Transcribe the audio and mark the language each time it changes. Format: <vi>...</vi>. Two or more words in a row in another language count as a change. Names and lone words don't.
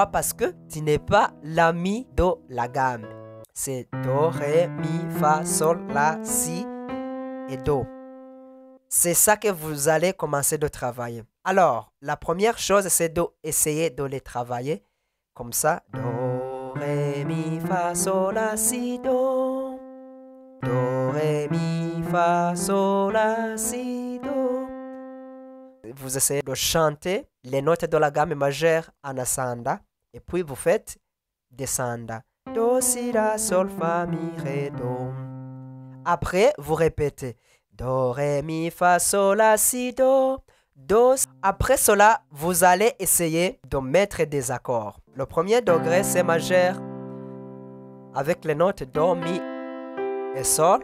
<fr>Parce que tu n'es pas l'ami de la gamme. C'est Do, Ré, Mi, Fa, Sol, La, Si et Do. C'est ça que vous allez commencer de travailler. Alors, la première chose, c'est d'essayer de les travailler comme ça. Do, Ré, Mi, Fa, Sol, La, Si, Do. Do, Ré, Mi, Fa, Sol, La, Si, Do. Vous essayez de chanter les notes de la gamme majeure en ascendant et puis vous faites descendant. Do, si, la, sol, fa, mi, ré, do. Après, vous répétez do, ré, mi, fa, sol, la, si, do. Do. Après cela, vous allez essayer de mettre des accords. Le premier degré, c'est majeur avec les notes do, mi et sol.</fr>